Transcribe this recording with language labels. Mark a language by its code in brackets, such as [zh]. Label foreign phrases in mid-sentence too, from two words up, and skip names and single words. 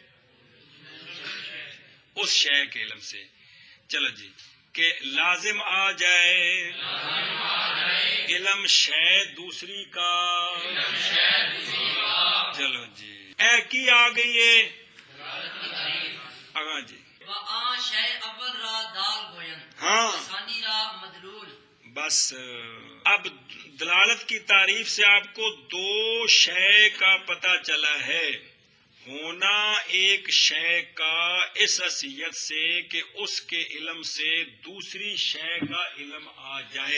[ur] اس شے کے علم سے۔ چلو جی، کہ لازم آ جائے علم شے دوسری کا، چلو جی [pa] اے کی آ گئی ہے آگاں جی، [fa] وآ شے اول را دال گوین، [ur] ہاں [fa] ثانی را مدلول۔ [ur] بس اب دلالت کی تعریف سے آپ کو دو شے کا پتہ چلا ہے۔ ہونا ایک شے کا اس حیثیت سے کہ اس کے علم سے دوسری شے کا علم آ جائے۔